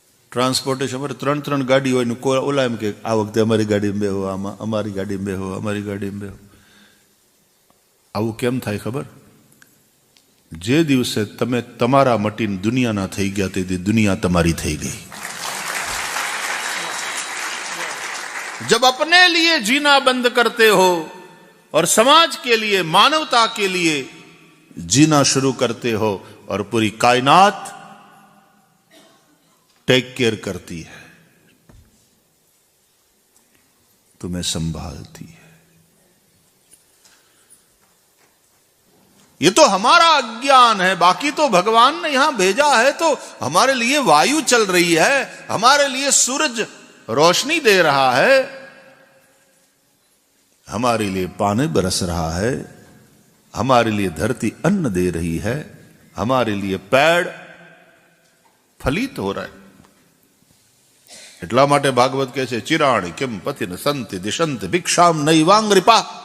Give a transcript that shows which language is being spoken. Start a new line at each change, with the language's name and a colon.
Gujarati: Transportation અમારે 3 ગાડી હોય ને ઓલા એમ કે આ વખતે અમારી ગાડીમાં બેહો, આમાં અમારી ગાડીમાં બેહો, અમારી ગાડીમાં બેહો. આવું કેમ થાય ખબર? જે દિવસે તમે તમારા મટીને દુનિયાના થઈ ગયા તેથી દુનિયા તમારી થઈ ગઈ.
Hindi: जब अपने लिए जीना बंद करते हो और समाज के लिए, मानवता के लिए जीना शुरू करते हो और पूरी कायनात
English: take care
Hindi: करती है, तुम्हें संभालती है. ये तो हमारा अज्ञान है, बाकी तो भगवान ने यहां भेजा है तो हमारे लिए वायु चल रही है, हमारे लिए सूरज रोशनी दे रहा है, हमारे लिए पानी बरस रहा है, हमारे लिए धरती अन्न दे रही है, हमारे लिए पेड़ फलित हो रहा है.
Gujarati: એટલા માટે ભાગવત કહે છે,
Sanskrit: ચિરાણી કિમ પતિન સંતિ દિશંત ભિક્ષામ નૈવાંગ્રિપા.